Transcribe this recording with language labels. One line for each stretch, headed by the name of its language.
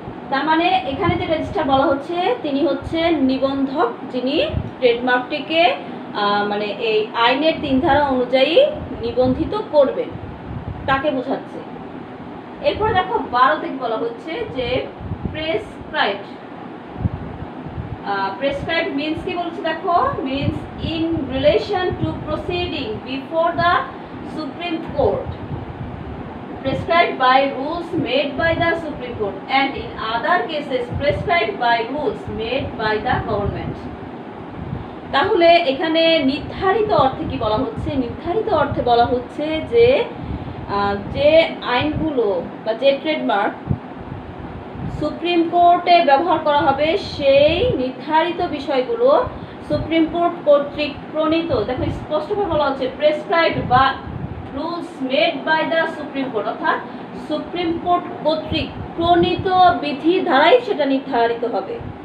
Bangla: তার মানে এখানে যে রেজিস্টার বলা হচ্ছে তিনি হচ্ছেন নিবন্ধক, যিনি ট্রেডমার্কটিকে মানে এই আইনের 3 ধারা অনুযায়ী নিবন্ধিত করবেন, তাকে বোঝাচ্ছে। এরপর দেখো 12তে বলা হচ্ছে যে প্রেসক্রাইবড।
English: prescribed means
Bangla: কি বলছে দেখো,
English: Means in relation to proceeding before the Supreme Court, prescribed by rules made by the Supreme Court, and in other cases prescribed by rules made by the government.
Bangla: তাহলে এখানে নির্ধারিত অর্থে কি বলা হচ্ছে, নির্ধারিত অর্থে বলা হচ্ছে যে যে আইনগুলো বা যে ট্রেডমার্ক সুপ্রিম কোর্টে ব্যবহার করা হবে সেই নির্ধারিত বিষয়গুলো সুপ্রিম কোর্ট কর্তৃক প্রণীত, দেখো স্পষ্টভাবে বলা হচ্ছে প্রেসক্রাইবড বা
English: rules made by the Supreme Court,
Bangla: অর্থাৎ সুপ্রিম কোর্ট কর্তৃক প্রণীত বিধি দ্বারাই সেটা নির্ধারিত হবে।